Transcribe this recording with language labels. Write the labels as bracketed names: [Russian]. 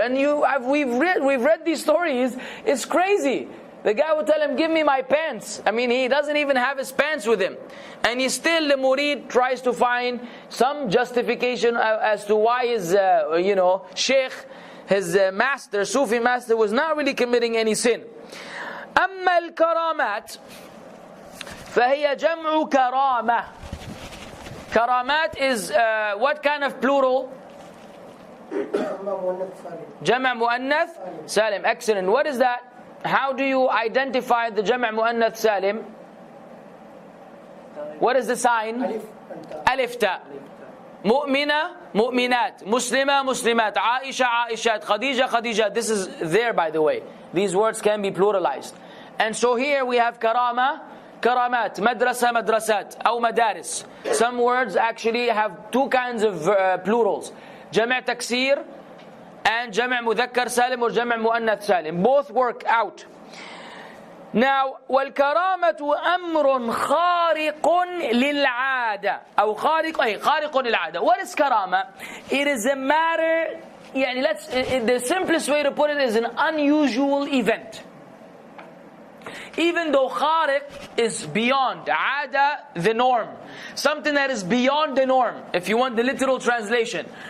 [English] And we've read these stories. It's crazy. The guy would tell him, give me my pants. I mean, he doesn't even have his pants with him. And the murid tries to find some justification as to why his, sheikh, his master, Sufi master, was not really committing any sin. [Arabic] أما الكرامات فهي جمع كرامة. [English] Karamat is what kind of plural? Jama' mu'annath salim. Excellent. What is that? How do you identify the Jama' mu'annath salim? What is the sign? Alif ta. Mu'mina, mu'minat. Muslima, muslimat. Aisha, aishat. Khadija, khadijat. This is there, by the way. These words can be pluralized. And so here we have karama, karamat, madrasa, madrasat, or madaris. Some words actually have two kinds of plurals. Jama' taksir and Jama' mudhakkar salim or Jama' mu'annath salim. Both work out. [Arabic] Now, وَالْكَرَامَةُ أَمْرٌ خَارِقٌ لِلْعَادَةِ أو خارق للعادة. [English] What is karama? It is a matter, the simplest way to put it is an unusual event. Even though khariq is beyond, ada, the norm. Something that is beyond the norm. If you want the literal translation.